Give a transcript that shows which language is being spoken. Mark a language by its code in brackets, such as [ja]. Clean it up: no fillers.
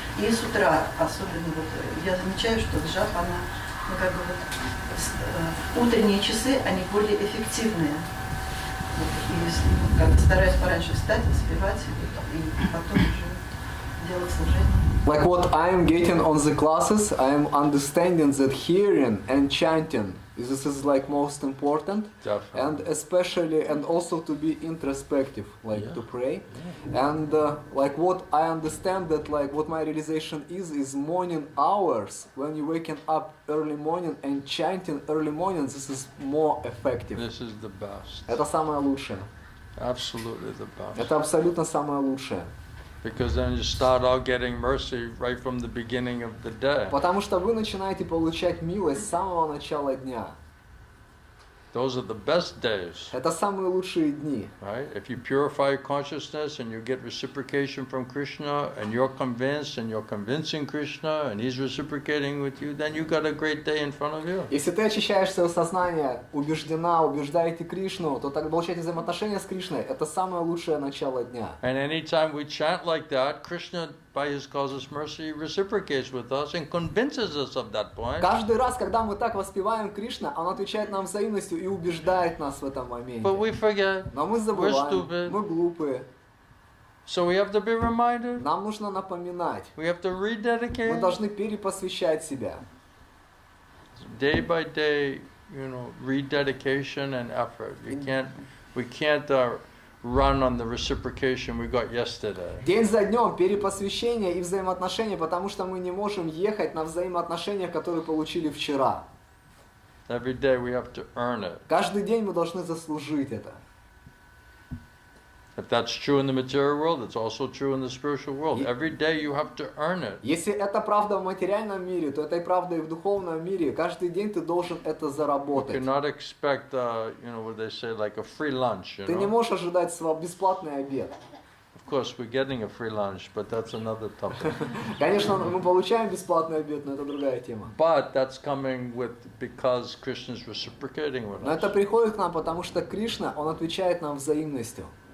[ru] И с утра особенно вот я замечаю, что джап, она как бы вот, утренние часы, они более эффективные. И как бы стараюсь пораньше встать, воспевать, и потом уже делать служение. [en] Like what I am getting on the classes, I am understanding that hearing and chanting, this is like most important. Definitely. And especially, and also to be introspective, like to pray. Yeah. And like what I understand that like what my realization is morning hours, when you're waking up early morning and chanting early morning, this is more effective. This is the best. [ru] Это самое лучшее. [en] Absolutely the best. [ru] Это абсолютно самое лучшее. [en] Because then you start out getting mercy right from the beginning of the day. [ru] Потому что вы начинаете получать милость с самого начала дня. [en] Those are the best days, [ru] Это самые лучшие дни. [en] right? If you purify your consciousness and you get reciprocation from Krishna and you're convinced and you're convincing Krishna and he's reciprocating with you, then you got a great day in front of you. [ru] Если ты очищаешь свое сознание, убеждаете Кришну, то тогда получаете взаимоотношения с Кришной. Это самое лучшее начало дня. [en] And anytime we chant like that, Krishna, by his causeless mercy, reciprocates with us and convinces us of that point. [ru] Каждый раз, когда мы так воспеваем Кришна, Он отвечает нам взаимностью и убеждает нас в этом моменте. [en] But we forget. [ru] Но мы [en] We're [ru] забываем, [en] stupid. [ru] мы глупые. [en] So we have to be reminded. [ru] Нам нужно напоминать. [en] We have to [ru] Мы [en] rededicate. [ru] должны перепосвящать себя. [en] Day by day, rededication and effort. We can't run on the reciprocation we got yesterday. [ru] День за днем перепосвящение и взаимоотношения, потому что мы не можем ехать на взаимоотношения, которые получили вчера. [en] Every day we have to earn it. [ru] Каждый день мы должны заслужить это. [en] If that's true in the material world, it's also true in the spiritual world. Every day you have to earn it. [ru] Если это правда в материальном мире, то это и правда и в духовном мире. Каждый день ты должен это [en] You [ru] заработать. [en] cannot expect, what they say, like a free lunch. [ru] Ты не можешь ожидать бесплатный обед. [en] Of course, we're getting a free lunch, but that's another topic. [ru] Конечно, мы получаем бесплатный обед, но это другая тема. [en] But that's coming because Krishna is reciprocating with [ru] Но это us. приходит к нам, потому что Кришна, Он отвечает нам взаимностью.